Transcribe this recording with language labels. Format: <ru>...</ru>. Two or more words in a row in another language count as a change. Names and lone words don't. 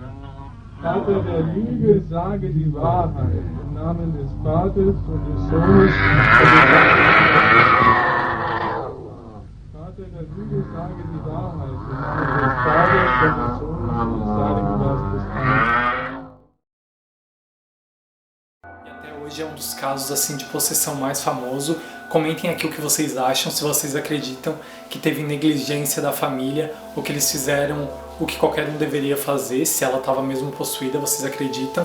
<de>Vater der Lüge, sage die Wahrheit. Im Namen des Vaters und des Sohnes und des Vater der Lüge, sage die Wahrheit. Im Namen des Vaters und des Sohnes und des Heiligen Geistes. Amen.</de> <pt>E até hoje é um dos casos assim de possessão mais famoso. Comentem aqui o que vocês acham, se vocês acreditam que teve negligência da família ou que eles fizeram o que qualquer um deveria fazer, se ela estava mesmo possuída, vocês acreditam?</pt>